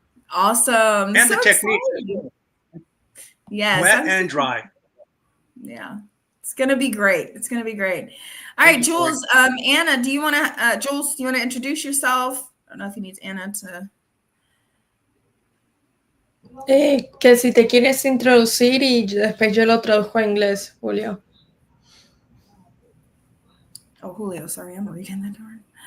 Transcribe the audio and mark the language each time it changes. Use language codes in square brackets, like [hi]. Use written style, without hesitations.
[en] Awesome. And so the technique. Yes. Wet and dry. Yeah. It's going to be great. It's going to be great. All right, Jules. Anna, do you want to introduce yourself? I don't know if he needs Anna to. [es] Que si te quieres introducir y después yo lo traduzco a inglés, Julio. [en] Oh, Julio, sorry, I'm reading the door.